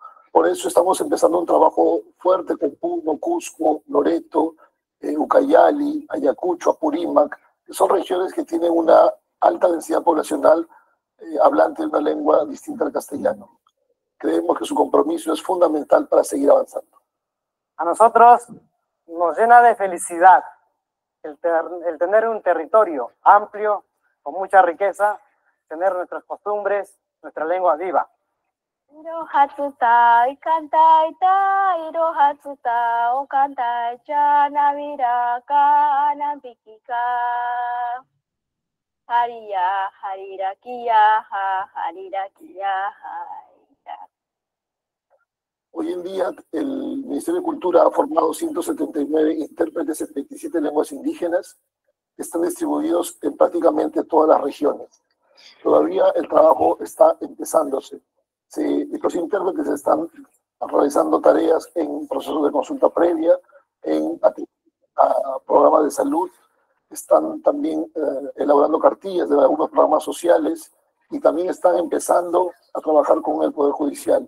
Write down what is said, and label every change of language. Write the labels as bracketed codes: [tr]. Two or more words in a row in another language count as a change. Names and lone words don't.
[es] Por eso estamos empezando un trabajo fuerte con Puno, Cusco, Loreto, Ucayali, Ayacucho, Apurímac, que son regiones que tienen una alta densidad poblacional hablante de una lengua distinta al castellano. Creemos que su compromiso es fundamental para seguir avanzando. A nosotros nos llena de felicidad el tener un territorio amplio, con mucha riqueza, tener nuestras costumbres, nuestra lengua viva. [cni] Irohatsuta, ikantaita, irohatsuta, okantaita, naviraka, anambikika. Hariya, harirakiya, harirakiya, harirakiya. [es] Hoy en día el Ministerio de Cultura ha formado 179 intérpretes en 27 lenguas indígenas que están distribuidos en prácticamente todas las regiones. Todavía el trabajo está empezándose. Estos intérpretes están realizando tareas en procesos de consulta previa, en programas de salud, están también elaborando cartillas de algunos programas sociales y también están empezando a trabajar con el Poder Judicial.